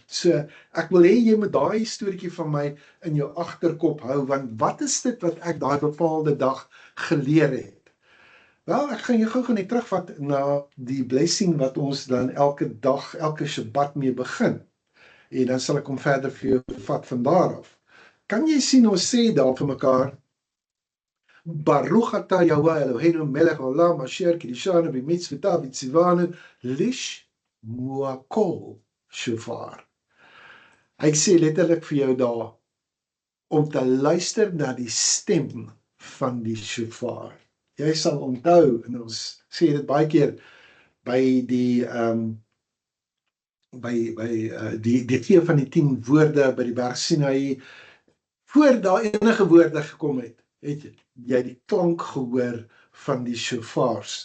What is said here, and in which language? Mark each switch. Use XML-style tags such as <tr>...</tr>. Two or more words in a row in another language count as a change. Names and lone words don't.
<af>So, ek wil hê jy moet daai storieetjie van my in jou agterkop hou, want wat is dit wat ek daai bepaalde dag geleer het? Wel, ek gaan jou gou net terugvat na die blessing wat ons dan elke dag, elke Shabbat mee begin. En dan sal ek hom verder vir jou vat van daar af. Kan jy sien, ons sê daar vir mekaar,</af> <he>ברוך אתה יהוה אלהינו מלך העולם אשר קדשנו במצותיו וצונו לשמוע שופר.</he> <af>Hy sê letterlik vir jou daar, om te luister na die stem van die shofar. Jy sal onthou, en ons sê dit baie keer, by die die gee van die 10 woorde by die berg Sinai, voor daar enige woorde gekom het jy die klank gehoor van die shofars.</af>